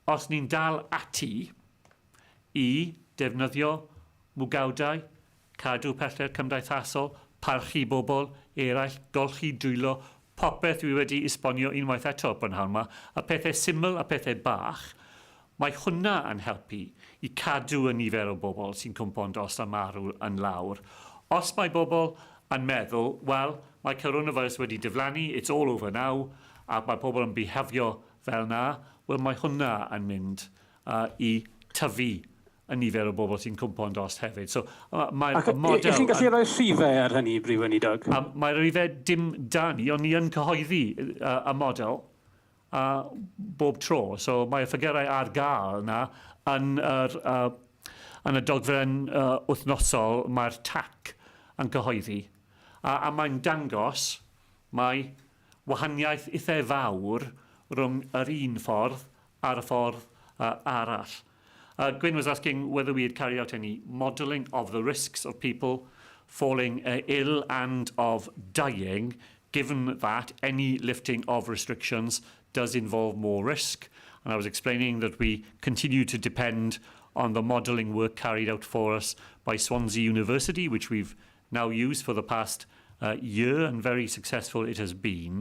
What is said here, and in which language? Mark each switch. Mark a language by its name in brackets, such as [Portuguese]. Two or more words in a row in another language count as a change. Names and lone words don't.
[Welsh] os ni'n dal ati I defnyddio mwgawdau, cadw pellter cymdeithasol, parchu bobl eraill, golchi dwylo, popeth dwi wedi esbonio unwaith eto brynhawn yma, a pethau syml a pethau bach, mae hwnna yn helpu I cadw y nifer o bobl sy'n cwmpo'n dost a marw yn lawr. Os mae bobl yn meddwl, wel, mae coronavirus wedi diflannu, [English] it's all over now, [Welsh] a mae pobl yn bihafio fel na, wel, mae hwnna yn mynd I tyfu y nifer o bobl sy'n cwmpo'n dost hefyd. So, mae'r model... Chi'n gallu rhoi rhifau ar hynny, Prif Weinidog? Mae'r rhifau dim dan ni, ond ni yn cyhoeddi y model bob tro. So, mae'r ffigurau ar gael yna yn y dogfen wythnosol, mae'r TAC yn cyhoeddi. A mae'n dangos mae wahaniaeth eitha fawr rhwng yr un ffordd a'r ffordd arall. [English] Gwyn was asking whether we had carried out any modelling of the risks of people falling ill and of dying, given that any lifting of restrictions does involve more risk. And I was explaining that we continue to depend on the modelling work carried out for us by Swansea University, which we've now used for the past year, and very successful it has been.